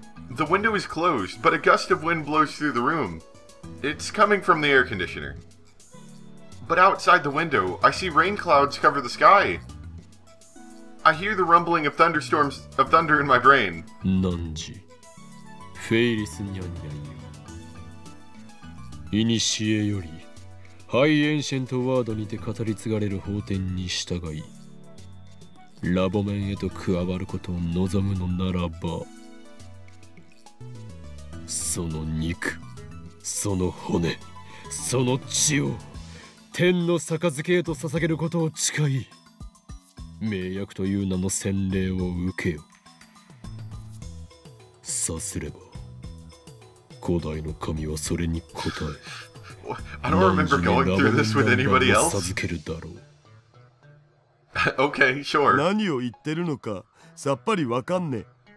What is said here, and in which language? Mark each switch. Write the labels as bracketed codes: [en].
[en] The window is closed, but a gust of wind blows through the room. It's coming from the air conditioner. But outside the window, I see rain clouds cover the sky. I hear the rumbling of thunder in my brain. [ja] 汝フェイリスニャンニャンよ。いにしえよりハイエンシェントワードにて語り継がれる法典に従い、ラボ面へと加わることを望むのならば、その肉、その骨、その血を天の杯へと捧げることを誓い、盟約という名の洗礼を受けよ。さすれば古代の神はそれに応え、 [en] I don't remember going through this with anybody else. [ja] 授けるだろう。 [en] Okay, sure. [ja] 何を言ってるのかさっぱりわかんねえ。